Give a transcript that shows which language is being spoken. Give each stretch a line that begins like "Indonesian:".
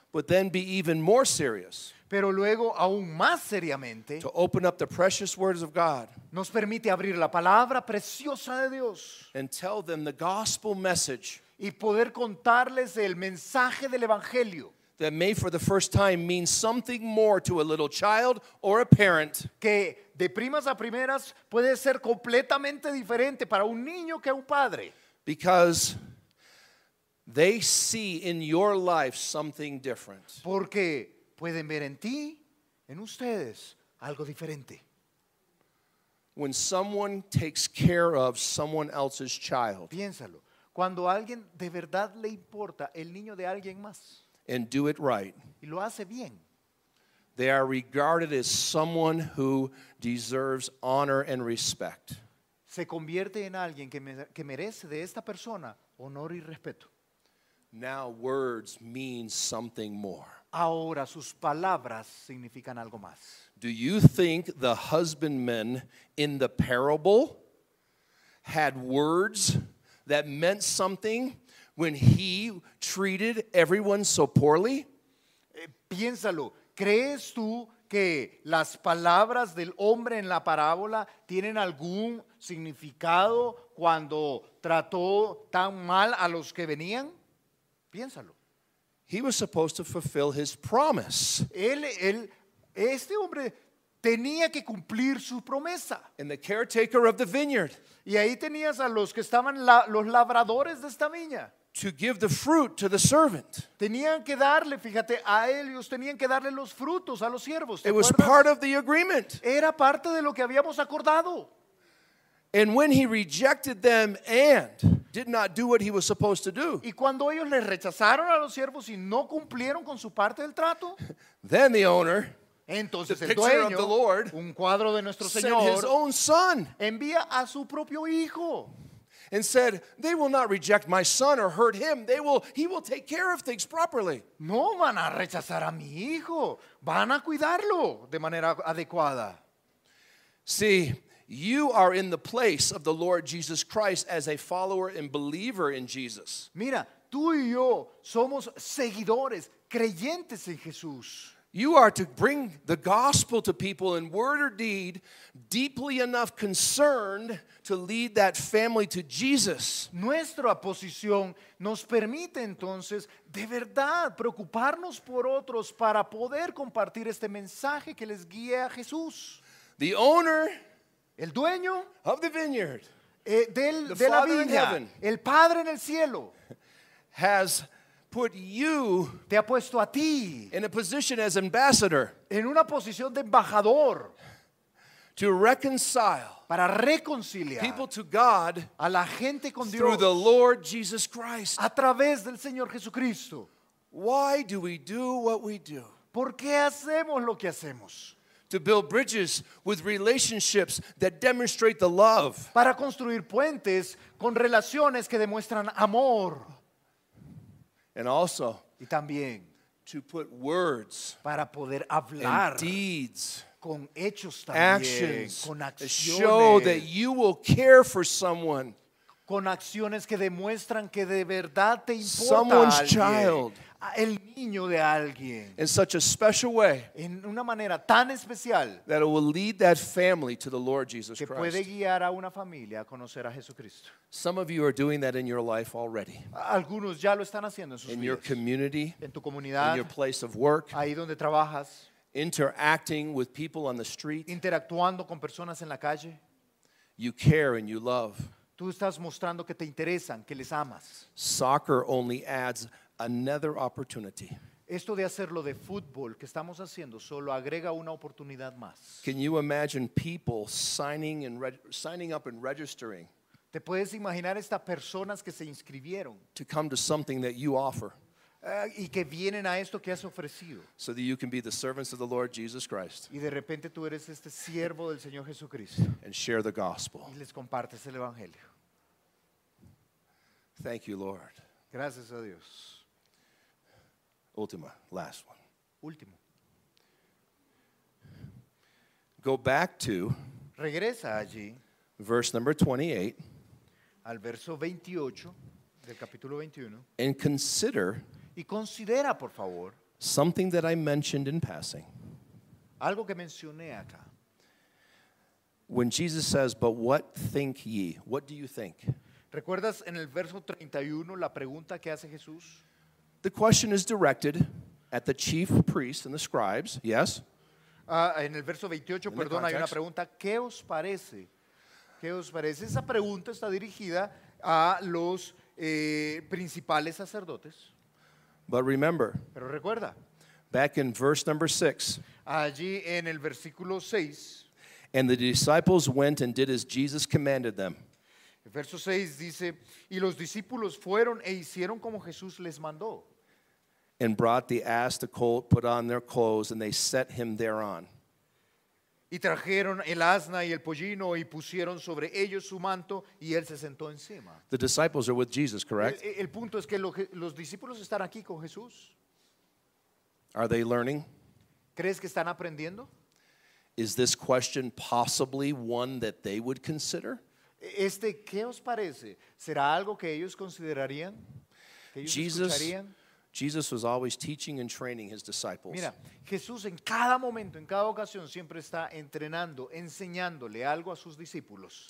English: but then be even more serious
Spanish: pero luego aún más seriamente
English: to open up the precious words of God
Spanish: nos permite abrir la palabra preciosa de Dios
English: and tell them the gospel message
Spanish: y poder contarles el mensaje del Evangelio
English: that may for the first time mean something more to a little child or a parent
Spanish: que de primas a primeras puede ser completamente diferente para un niño que a un padre,
English: because they see in your life something different.
Spanish: porque pueden ver en ti, en ustedes, algo diferente.
English: When someone takes care of someone else's child
Spanish: Piénsalo, cuando a alguien de verdad le importa el niño de alguien más
English: and do it right,
Spanish: y lo hace bien,
English: they are regarded as someone who deserves honor and respect.
Spanish: se convierte en alguien que merece de esta persona honor y respeto.
English: Now words mean something more.
Spanish: Ahora sus palabras significan algo más.
English: Do you think the husbandmen in the parable had words that meant something when he treated everyone so poorly?
Spanish: Piénsalo, ¿crees tú que las palabras del hombre en la parábola tienen algún significado cuando trató tan mal a los que venían? Piénsalo.
English: He was supposed to fulfill his promise.
Spanish: Este hombre tenía que cumplir su promesa.
English: And the caretaker of the vineyard
Spanish: Y ahí tenías a los que estaban los labradores de esta viña.
English: to give the fruit to the servant.
Spanish: Tenían que darle, fíjate, a ellos tenían que darle los frutos a los siervos. ¿Te
English: It was
Spanish: acuerdas?
English: part of the agreement.
Spanish: Era parte de lo que habíamos acordado.
English: And when he rejected them and did not do what he was supposed to do,
Spanish: Y cuando ellos les rechazaron a los siervos y no cumplieron con su parte del trato,
English: then the owner
Spanish: entonces
English: The
Spanish: el
English: picture of the
Spanish: dueño,
English: Lord,
Spanish: un cuadro de nuestro
English: sent his
Spanish: Señor,
English: own son
Spanish: envía a su propio hijo.
English: and said, they will not reject my son or hurt him. He will take care of things properly.
Spanish: No van a rechazar a mi hijo, van a cuidarlo de manera adecuada.
English: See, you are in the place of the Lord Jesus Christ as a follower and believer in Jesus.
Spanish: Mira, tú y yo somos seguidores, creyentes en Jesús.
English: You are to bring the gospel to people in word or deed, deeply enough concerned to lead that family to Jesus.
Spanish: Nuestra posición nos permite entonces de verdad preocuparnos por otros para poder compartir este mensaje que les guíe a Jesús.
English: The owner
Spanish: El dueño
English: of the vineyard
Spanish: de la
English: Father in
Spanish: viña,
English: heaven.
Spanish: el Padre en el cielo,
English: has put you
Spanish: te ha puesto a ti
English: in a position as ambassador
Spanish: en una posición de embajador
English: to reconcile
Spanish: para reconciliar
English: people to God
Spanish: a la gente con
English: through
Spanish: Dios
English: the Lord Jesus Christ.
Spanish: a través del Señor Jesucristo.
English: Why do we do what we do?
Spanish: ¿Por qué hacemos lo que hacemos?
English: To build bridges with relationships that demonstrate the love.
Spanish: Para construir puentes con relaciones que demuestran amor
English: And also
Spanish: y también
English: to put words
Spanish: para poder hablar
English: and deeds,
Spanish: con hechos también,
English: actions
Spanish: con
English: that show that
Spanish: acciones,
English: you will care for someone
Spanish: con acciones que demuestran que de verdad te importa
English: someone's
Spanish: alguien,
English: child
Spanish: el niño de alguien,
English: in such a special way
Spanish: en una manera tan especial
English: that it will lead that family to the Lord Jesus
Spanish: que puede
English: Christ.
Spanish: guiar a una familia a conocer a Jesucristo.
English: Some of you are doing that in your life already,
Spanish: Algunos ya lo están haciendo en sus
English: in your
Spanish: vidas,
English: community,
Spanish: en tu
English: in
Spanish: comunidad,
English: your place of work,
Spanish: ahí donde trabajas,
English: interacting with people on the street.
Spanish: interactuando con personas en la calle.
English: You care and you love.
Spanish: Tú estás mostrando que te interesan, que les amas.
English: Soccer only adds another opportunity.
Spanish: Esto de hacerlo de fútbol que estamos haciendo solo agrega una oportunidad más.
English: Can you imagine people signing up and registering
Spanish: ¿Te puedes imaginar estas personas que se inscribieron
English: to come to something that you offer
Spanish: y que vienen a esto que has ofrecido?
English: so that you can be the servants of the Lord Jesus Christ
Spanish: Y de repente tú eres este siervo del Señor Jesucristo
English: and share the gospel?
Spanish: y les compartes el Evangelio.
English: Thank you, Lord.
Spanish: Gracias a Dios. Ultima,
English: last one.
Spanish: Último.
English: Go back to
Spanish: Regresa allí
English: verse number 28
Spanish: al verso 28 del capítulo 21
English: and consider
Spanish: y considera, por favor,
English: something that I mentioned in passing.
Spanish: algo que mencioné acá.
English: When Jesus says, "But what think ye?" What do you think?
Spanish: ¿Recuerdas en el verso 31 la pregunta que hace Jesús?
English: The question is directed at the chief priests and the scribes, yes?
Spanish: En el verso 28,
English: In the
Spanish: perdón, hay una
English: context.
Spanish: pregunta. ¿Qué os parece? ¿Qué os parece? Esa pregunta está dirigida a los principales sacerdotes.
English: But remember,
Spanish: Pero recuerda,
English: back in verse number 6,
Spanish: allí en el versículo 6,
English: and the disciples went and did as Jesus commanded them.
Spanish: el verso 6 dice, y los discípulos fueron e hicieron como Jesús les mandó.
English: And brought the ass, the colt, put on their clothes, and they set him thereon.
Spanish: Y trajeron el asna y el pollino y pusieron sobre ellos su manto y él se sentó encima.
English: The disciples are with Jesus, correct?
Spanish: El punto es que los discípulos están aquí con Jesús.
English: Are they learning?
Spanish: ¿Crees que están aprendiendo?
English: Is this question possibly one that they would consider?
Spanish: ¿Qué os parece? ¿Será algo que ellos considerarían? ¿Que ellos escucharían?
English: Jesus was always teaching and training his disciples.
Spanish: Mira, Jesús en cada momento, en cada ocasión, siempre está entrenando, enseñándole algo a sus discípulos,